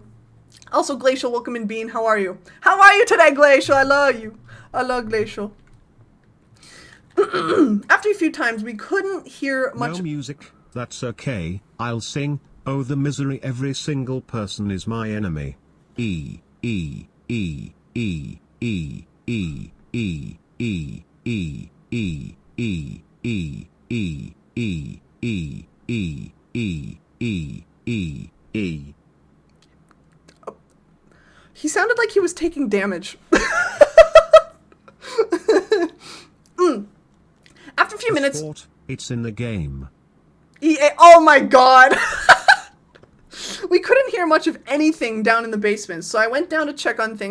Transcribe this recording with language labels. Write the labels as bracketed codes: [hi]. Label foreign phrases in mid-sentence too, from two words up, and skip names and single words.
[en] Also, Glacial, welcome in Bean. How are you? How are you today, Glacial? I love you. I love Glacial. After a few times, we couldn't hear much. No music. That's okay. I'll sing. Oh, the misery. Every single person is my enemy. E E E E E E E E E E E E E E E E E E E. He sounded like he was taking damage. After a few minutes, it's in the game. EA, oh my god. We couldn't hear much of anything down in the basement, so I went down to check on things.